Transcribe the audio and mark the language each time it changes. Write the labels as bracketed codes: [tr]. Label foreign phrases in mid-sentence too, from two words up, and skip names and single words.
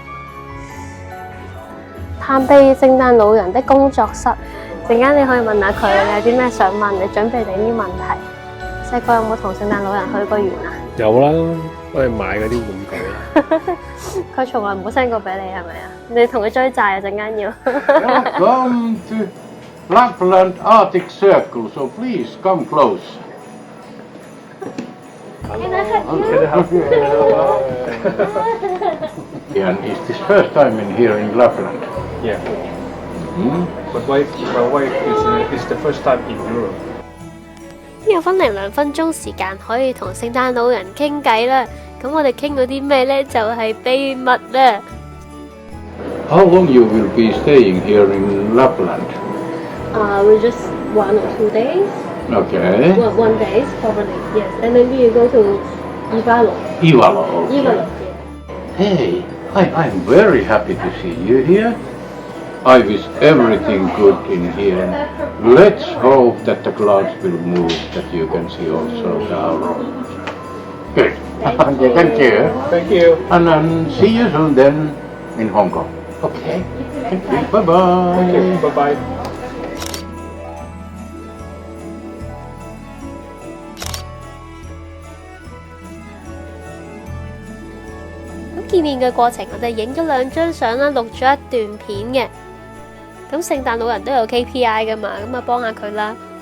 [yue] 探秘聖誕老人的工作室，陣間你可以問下佢，你有啲咩想問，你準備定啲問題。細個有冇同聖誕老人去過園啊？有啦，我哋買嗰啲玩具。佢從來冇 send 過俾你係咪啊？你同佢追債啊！陣間要。 [en] Welcome to Lapland Arctic Circle, so please come close. And is this first time in here in Lapland? Yeah. Hmm? But my wife is the first time in Europe. [yue] 有分零2分鐘時間可以同聖誕老人傾偈啦。咁我哋傾到啲咩呢？就係秘密啦。 [en] How long you will be staying here in Lapland? We just 1 or 2 days. Okay. One day probably yes, and then we go to Ivalo. Ivalo. Okay. Ivalo. Hey, I'm very happy to see you here. I wish everything good in here. Let's hope that the clouds will move, that you can see also the aurora. Good. Thank you. Thank you. And see you soon then in Hong Kong. Okay. Thank you. Bye-bye. Thank you. Bye bye. [yue] 見面嘅過程，我哋影咗2張相啦，錄咗一段片嘅。咁聖誕老人都有 KPI 噶嘛，咁啊幫下佢啦。